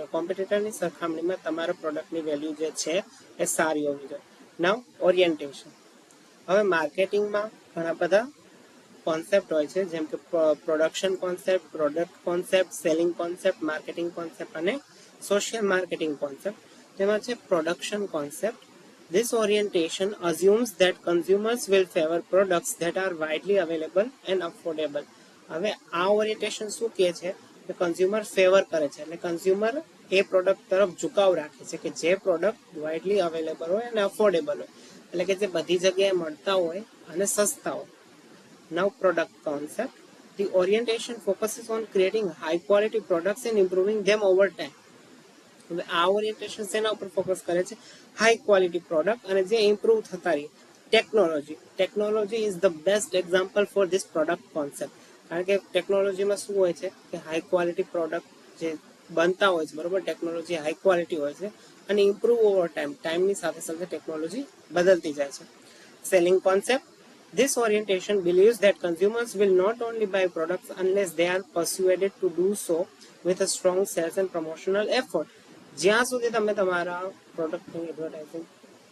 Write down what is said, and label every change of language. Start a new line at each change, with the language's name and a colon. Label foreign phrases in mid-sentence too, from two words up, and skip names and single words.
Gujarati: કોમ્પિટિટરની સરખામણીમાં તમારા
English: product value
Gujarati: જે છે એ સારી હોવી જોઈએ.
English: now orientation.
Gujarati: હવે માર્કેટિંગમાં ઘણા બધા કોન્સેપ્ટ હોય છે, જેમ કે
English: production concept, product concept, selling concept, marketing concept
Gujarati: અને
English: social marketing concept.
Gujarati: તેમાં છે
English: production concept. This orientation assumes that consumers will favor products that are widely available and affordable.
Gujarati: હવે આ ઓરિએન્ટેશન શું કહે છે કે
English: consumer favor
Gujarati: કરે છે, એટલે કન્ઝ્યુમર એ પ્રોડક્ટ તરફ ઝુકાવ રાખે છે કે જે પ્રોડક્ટ
English: widely available
Gujarati: હોય અને અફોર્ડેબલ હોય, એટલે કે જે બધી જગ્યાએ મળતા હોય અને સસ્તા હોય.
English: Now product concept. The orientation focuses on creating high quality products and improving them over time.
Gujarati: હવે આ ઓરિએન્ટેશન શેના ઉપર ફોકસ કરે છે?
English: high quality product
Gujarati: અને જે ઇમ્પ્રૂવ થતા રહી.
English: technology is the best example for this product concept.
Gujarati: કારણ કે ટેકનોલોજીમાં શું હોય છે કે
English: high quality product
Gujarati: જે બનતા હોય છે, બરોબર,
English: technology high quality
Gujarati: હોય છે અને
English: improve over time
Gujarati: સાથે સાથે ટેકનોલોજી બદલતી જાય છે.
English: selling concept. This orientation believes that consumers will not only buy products unless they are persuaded to do so with a strong sales and promotional effort.
Gujarati: જ્યાં સુધી તમે તમારા
English: product advertising